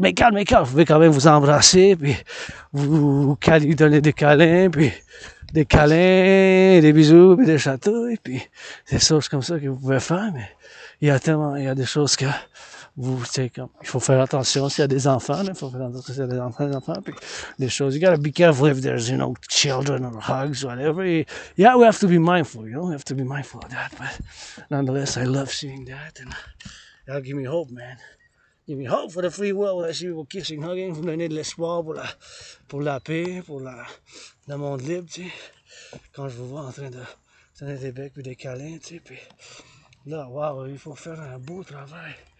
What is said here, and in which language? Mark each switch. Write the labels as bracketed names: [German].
[French] Vous pouvez quand même vous embrasser, puis vous donner des câlins, puis des bisous, puis des chatouilles, puis des choses comme ça que vous pouvez faire, mais il y a des choses que vous, tu sais, comme, il faut faire attention s'il y a des enfants, il faut faire attention s'il y a des enfants, puis des choses. [English] You gotta be careful if there's, you know, children or hugs, whatever. Yeah, we have to be mindful, you know, we have to be mindful of that, but nonetheless, I love seeing that, and that'll give me hope, man. Give me hope for the free world. I see people kissing, hugging, [French] vous donner de l'espoir pour la paix, pour le monde libre, tu sais. Quand je vous vois en train de donner des becs puis des câlins, tu sais, puis là, wow, il faut faire un beau travail.